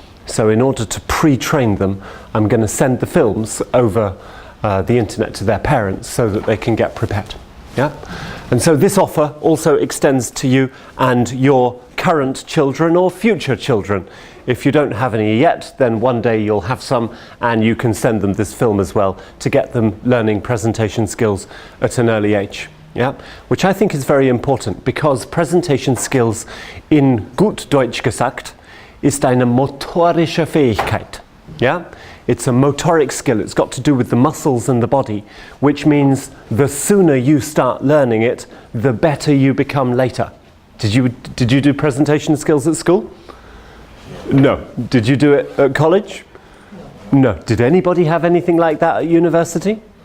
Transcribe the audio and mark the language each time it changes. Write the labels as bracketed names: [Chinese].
[English] So in order to pre-train them, I'm going to send the films over the internet to their parents so that they can get prepared. Yeah? And so this offer also extends to you and your current children or future children. If you don't have any yet, then one day you'll have some, and you can send them this film as well to get them learning presentation skills at an early age. Yeah? Which I think is very important, because presentation skills [German] in gut Deutsch gesagt ist eine motorische Fähigkeit. [English] Yeah? It's a motoric skill. It's got to do with the muscles and the body, which means the sooner you start learning it, the better you become later. Did you do presentation skills at school? No. Did you do it at college? No. Did anybody have anything like that at university?